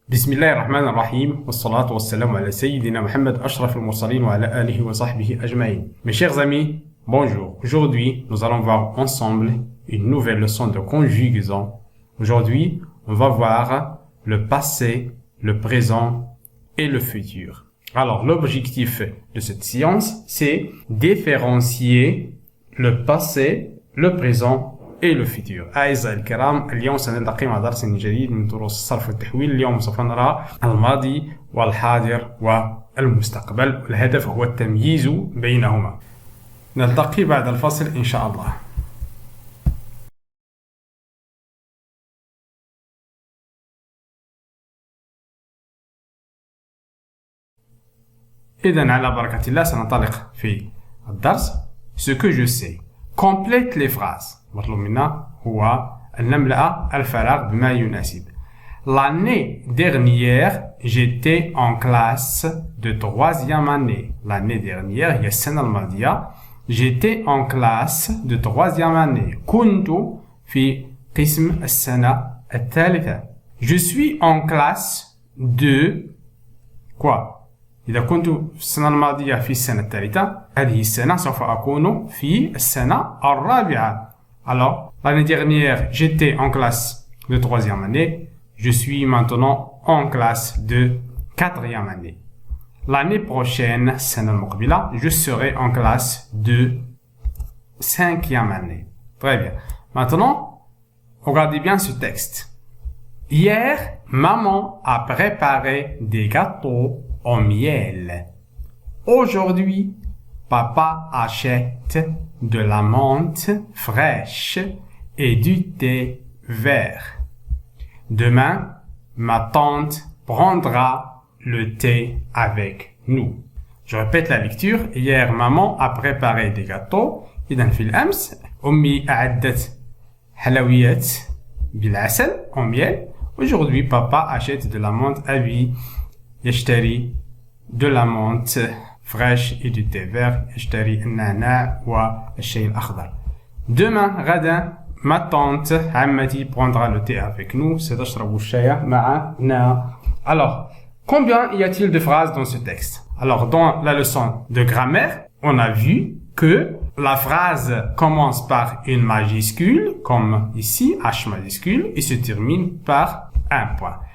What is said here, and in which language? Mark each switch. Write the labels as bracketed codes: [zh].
[ar] بسم الله الرحمن الرحيم والصلاة والسلام على سيدنا Mohammed أشرف المرسلين وعلى آله وصحبه أجمعين. [fr] Mes chers amis, bonjour. Aujourd'hui, nous allons voir ensemble une nouvelle leçon de conjugaison. Aujourd'hui, on va voir le passé, le présent et le futur. Alors, l'objectif de cette séance, c'est différencier le passé, le présent et le futur. [ar] أعزائي الكرام، اليوم سنلتقي مع درس جديد من دروس الصرف والتحويل. اليوم سوف نرى الماضي والحاضر والمستقبل، والهدف هو التمييز بينهما. نلتقي بعد الفصل إن شاء الله. إذن على بركة الله سننطلق في الدرس. [fr] Ce que je sais. Complète les phrases. [ar] مطلوب منا هو أن نملأ الفراغ بما يناسب. [fr] L'année dernière, j'étais en classe de troisième année. L'année dernière, [ar] هي السنة الماضية, [fr] j'étais en classe de troisième année. [ar] كنت في قسم السنة الثالثة. [fr] Je suis en classe de quoi? [ar] إذا كنت في السنة الماضية في السنة الثالثة، هذه السنة سوف أكون في السنة الرابعة. [fr] Alors, l'année dernière, j'étais en classe de troisième année. Je suis maintenant en classe de quatrième année. L'année prochaine, [ar] السنة المقبلة, [fr] je serai en classe de cinquième année. Très bien. Maintenant, regardez bien ce texte. Hier, maman a préparé des gâteaux au miel. Aujourd'hui, papa achète de la menthe fraîche et du thé vert. Demain, ma tante prendra le thé avec nous. Je répète la lecture. Hier, maman a préparé des gâteaux. [ar] إذن في الأمس أمي أعدت حلويات بالعسل [fr] au miel. Aujourd'hui, papa achète de la menthe à lui. [ar] يشتري [fr] de la menthe fraîche et du thé vert. [ar] يشتري النعناع والشاي الأخضر. [fr] Demain, [ar] غدا, [fr] ma tante [ar] عمتي [fr] prendra le thé avec nous. [ar] ستشرب الشاي معنا. [fr] Alors, combien y a-t-il de phrases dans ce texte? Alors, dans la leçon de grammaire, on a vu que la phrase commence par une majuscule, comme ici, H majuscule, et se termine par un point.